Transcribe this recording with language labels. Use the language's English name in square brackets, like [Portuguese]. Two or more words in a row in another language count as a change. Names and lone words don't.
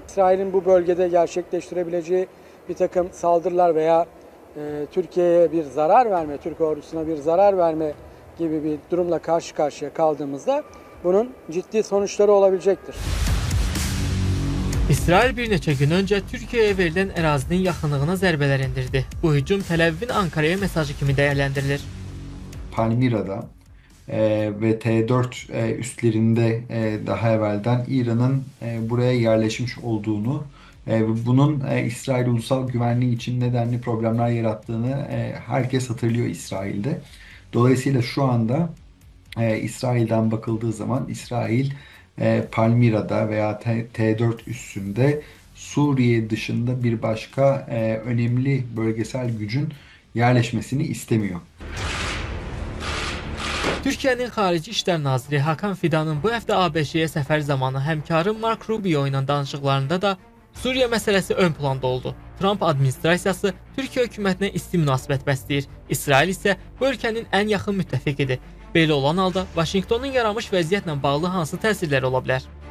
[Turkish] İsrail'in bu bölgede gerçekleştirebileceği bir takım saldırılar veya Türkiye'ye bir zarar verme, Türk ordusuna bir zarar verme gibi bir durumla karşı karşıya kaldığımızda bunun ciddi sonuçları olabilecektir. [Azerbaijani] İsrail bir neçə gün öncə Türkiyəyə verilən ərazinin yaxınlığına zərbələr endirdi. Bu hücum Təl-Əvivin Ankara'ya mesajı kimi dəyərləndirilir. [Turkish] Palmira'da ve T4 üslerinde daha evvelden İran'ın buraya yerleşmiş olduğunu ve bunun İsrail ulusal güvenliği için nedenli problemler yarattığını herkes hatırlıyor İsrail'de. Dolayısıyla şu anda İsrail'den bakıldığı zaman İsrail Palmira'da veya T4 üssünde Suriye dışında bir başka önemli bölgesel gücün yerleşmesini istemiyor. [Azerbaijani] Türkiyənin Xarici İşlər Naziri Hakan Fidanın bu həftə ABŞ-yə səfər zamanı həmkarı Mark Rubio ilə danışıqlarında da Suriya məsələsi ön planda oldu. Trump administrasiyası Türkiyə hökumətinə isti münasibət bəsləyir. İsrail isə bu ölkənin ən yaxın müttəfiqidir. Belə olan halda Vaşinqtonun yaranmış vəziyyətlə bağlı hansı təsirlər ola bilər?